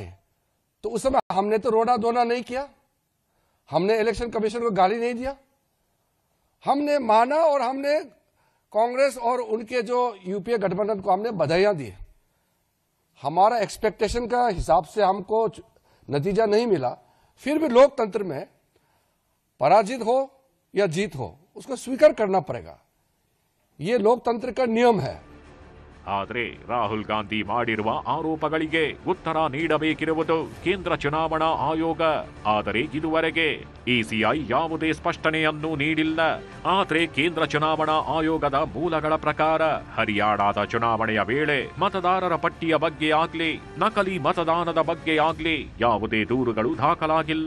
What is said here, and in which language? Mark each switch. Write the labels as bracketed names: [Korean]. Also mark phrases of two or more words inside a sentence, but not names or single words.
[Hindi] तो उस समय हमने तो रोना धोना नहीं किया, हमने [English] election commission [Hindi] को गाली नहीं दिया, हमने माना और हमने कांग्रेस और उनके जो यूपीए गठबंधन को हमने बधाइयां दी. हमारा एक्सपेक्टेशन का हिसाब से हमको नतीजा नहीं मिला, फिर भी लोकतंत्र में पराजित हो या जीत हो उसको स्वीकार करना पड़ेगा. ये लोकतंत्र का नियम है. [Kannada] ಆದರೆ ರಾಹುಲ್ ಗಾಂಧಿ ಮಾಡಿರುವ ಆರೋಪಗಳಿಗೆ ಉತ್ತರ ನೀಡಬೇಕಿರುವುದು ಕೇಂದ್ರ ಚುನಾವಣಾ ಆಯೋಗ. ಆದರೆ ಇದುವರೆಗೆ ECI ಯಾವುದೇ ಸ್ಪಷ್ಟನೆಯನ್ನು ನೀಡಿಲ್ಲ. ಆದರೆ ಕೇಂದ್ರ ಚುನಾವಣಾ ಆಯೋಗದ ಮೂಲಗಳ ಪ್ರಕಾರ ಹರಿಯಾಣದ ಚುನಾವಣೆಯ ವೇಳೆ ಮತದಾರರ ಪಟ್ಟಿಯ ಬಗ್ಗೆ ಆಗ್ಲಿ, ನಕಲಿ ಮತದಾನದ ಬಗ್ಗೆ ಆಗ್ಲಿ ಯಾವುದೇ ದೂರುಗಳು ದಾಖಲಾಗಿಲ್ಲ.